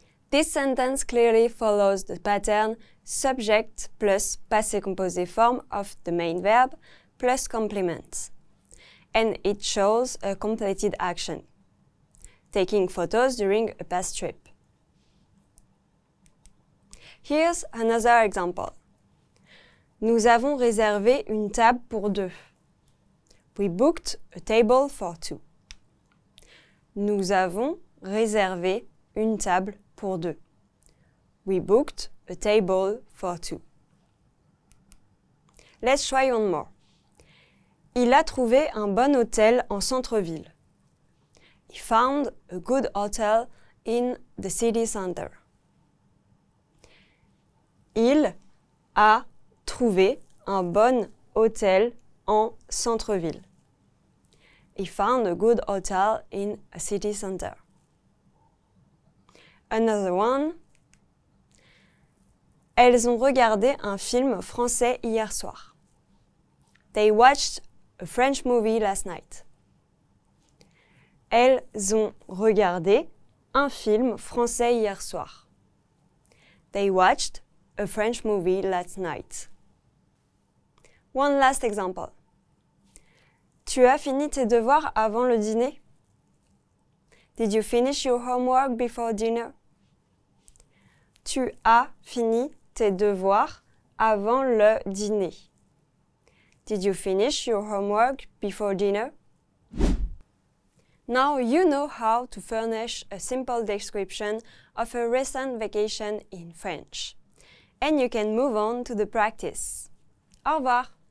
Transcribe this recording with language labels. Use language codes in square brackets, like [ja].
[en] This sentence clearly follows the pattern subject plus passé composé form of the main verb plus complements. And it shows a completed action, taking photos during a past trip. Here's another example. [fr] Nous avons réservé une table pour deux. [en] We booked a table for two. [fr] Nous avons réservé une table pour deux. [en] We booked a table for two. Let's try one more. [fr] Il a trouvé un bon hôtel en centre-ville. [en] He found a good hotel in the city center. [fr] Il a trouvé un bon hôtel en centre-ville. [en] He found a good hotel in a city center. Another one. [fr] Elles ont regardé un film français hier soir. [en] They watched a French movie last night. [fr] Elles ont regardé un film français hier soir. [en] They watched a French movie last night. One last example. [fr] Tu as fini tes devoirs avant le dîner? [en] Did you finish your homework before dinner? [fr] Tu as fini tes devoirs avant le dîner. [en] Did you finish your homework before dinner? Now you know how to furnish a simple description of a recent vacation in French. And you can move on to the practice. [fr] Au revoir!